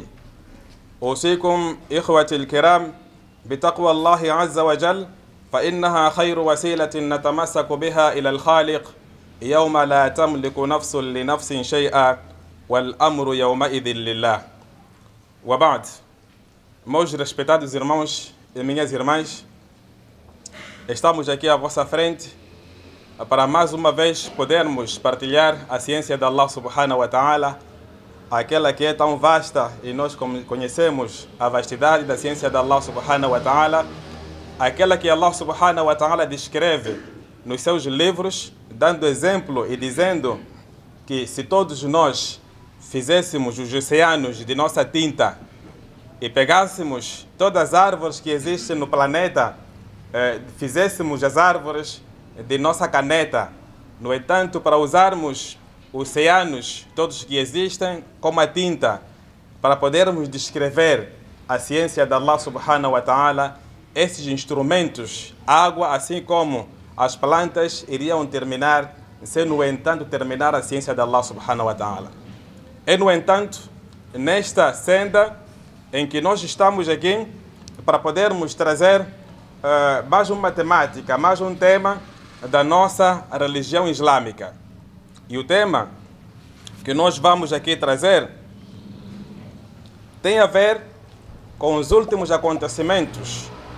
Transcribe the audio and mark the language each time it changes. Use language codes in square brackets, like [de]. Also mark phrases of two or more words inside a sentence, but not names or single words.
[ar] أوصيكم إخوتي الكرام بتقوى الله عز وجل، فإنها خير وسيلة نتمسك بها إلى الخالق يوم لا تملك نفس لنفس شيئا والأمر يومئذ لله. وبعد، [pt] meus respeitados irmãos e minhas irmãs, estamos aqui à vossa frente para mais uma vez podermos partilhar a ciência [ar] de الله سبحانه وتعالى, [pt] aquela que é tão vasta e nós conhecemos a vastidade da ciência de Allah [ar] سبحانه وتعالى, [pt] aquela que Allah [ar] سبحانه وتعالى [pt] descreve nos seus livros, dando exemplo e dizendo que se todos nós fizéssemos os oceanos de nossa tinta e pegássemos todas as árvores que existem no planeta, fizéssemos as árvores de nossa caneta. No entanto, para usarmos oceanos, todos que existem, como a tinta, para podermos descrever a ciência de Allah [ar] سبحانه وتعالى, [pt] esses instrumentos, água, assim como as plantas, iriam terminar, sem, no entanto, terminar a ciência de Allah [ar] سبحانه وتعالى. [pt] E, no entanto, nesta senda em que nós estamos aqui, para podermos trazer mais uma temática, mais um tema da nossa religião islâmica. E o tema que nós vamos aqui trazer tem a ver com os últimos acontecimentos.